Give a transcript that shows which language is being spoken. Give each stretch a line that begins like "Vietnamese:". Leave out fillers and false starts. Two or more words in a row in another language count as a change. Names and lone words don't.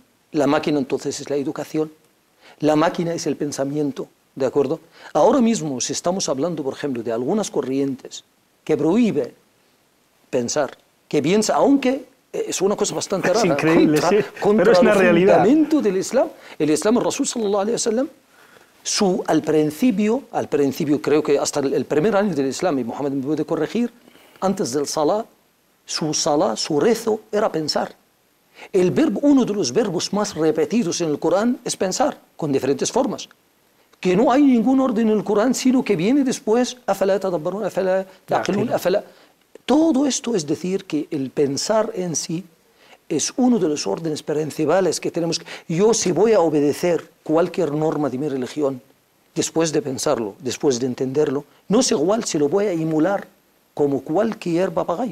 Spanish: La máquina entonces es la educación, la máquina es el pensamiento ¿de acuerdo? Ahora mismo, si estamos hablando, por ejemplo, de algunas corrientes que prohíbe pensar, que piensa, aunque es una cosa bastante rara, increíble, sí, contra pero es una realidad. El fundamento del Islam. El Islam, el Rasul
Arabic: صلى الله عليه وسلم,
Spanish: al principio, creo que hasta el primer año del Islam, y Mohammed me puede corregir, antes del salah, su rezo era pensar. El verbo, uno de los verbos más repetidos en el Corán es pensar, con diferentes formas. Que no hay ningún orden en el Corán, sino que viene después,
Arabic: أفلا تدبرون، أفلا تعقلون، أفلا.
Spanish: Todo esto es decir que el pensar en sí es uno de los órdenes principales que tenemos. Yo, si voy a obedecer cualquier norma de mi religión, después de pensarlo, después de entenderlo, no es igual si lo voy a emular como cualquier papagayo.